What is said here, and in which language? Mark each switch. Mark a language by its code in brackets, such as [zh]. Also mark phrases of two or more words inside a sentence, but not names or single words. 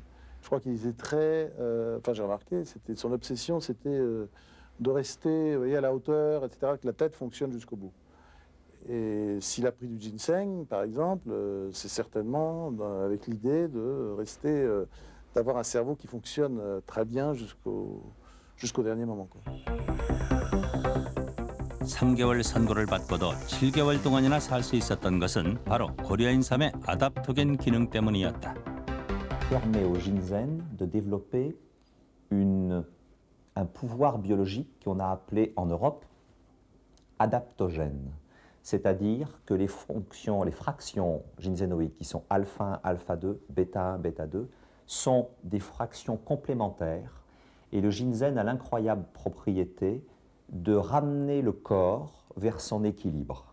[fr] Je crois qu'il était très... Enfin, j'ai remarqué, son obsession, c'était de rester, vous voyez, à la hauteur, etc., que la tête fonctionne jusqu'au bout. Et s'il a pris du ginseng, par exemple, c'est certainement avec l'idée de rester, d'avoir un cerveau qui fonctionne très bien jusqu'au dernier moment, quoi. [ko] 3개월 선고를 받고도 7개월 동안이나 살 수 있었던 것은 바로 고려 인삼의 아답토겐 기능 때문이었다. [fr] Permet au ginseng de développer un pouvoir biologique qu'on a appelé en Europe adaptogène. C'est-à-dire que les fractions ginsénoïdes qui sont alpha 1, alpha 2, bêta 1, bêta 2 sont des fractions complémentaires et le ginseng a l'incroyable propriété de ramener le corps vers son équilibre.